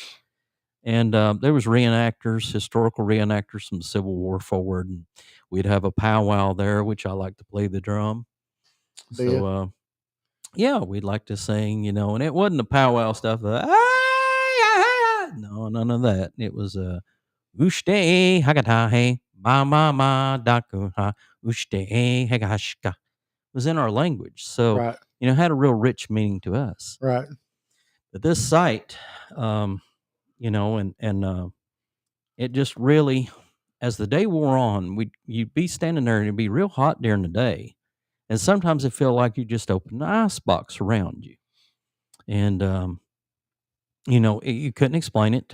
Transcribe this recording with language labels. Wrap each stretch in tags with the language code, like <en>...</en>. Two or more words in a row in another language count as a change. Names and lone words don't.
<en>And there was reenactors, historical reenactors from the Civil War forward, and we'd have a powwow there, which I like to play the drum. Do you? So yeah, we'd like to sing, and it wasn't the powwow stuff. No, none of that. It was ushte hagatahe ma ma ma daku ha ushte hagashka. It was in our language, so Right. it had a real rich meaning to us. Right. But this site, it just really, as the day wore on, you'd be standing there and it'd be real hot during the day, and sometimes it felt like you just opened an ice box around you, and you couldn't explain it.</en>